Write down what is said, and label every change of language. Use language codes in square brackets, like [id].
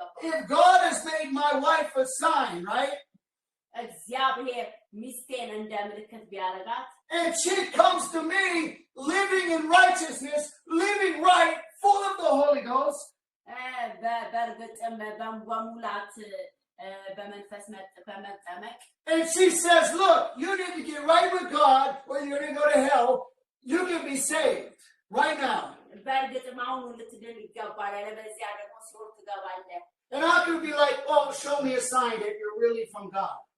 [en] If God has made my wife a sign, right? [am] እግዚአብሔር ሚስቴን እንደ ምልክት ቢያረጋት [en] and she comes to me living in righteousness, living right, full of the Holy Ghost. [am] በእርግጥም በሙላት በመንፈስ በመጠመቅ [en] And she says, look, you need to get right with God or you're going to go to hell. You can be saved right now. [am] በእርግጥም አሁን ልትድን ይገባል ለበዚያ ደግሞ ሲኦል ትገባለህ [en] And I could be like, oh, show me a sign that you're really from God.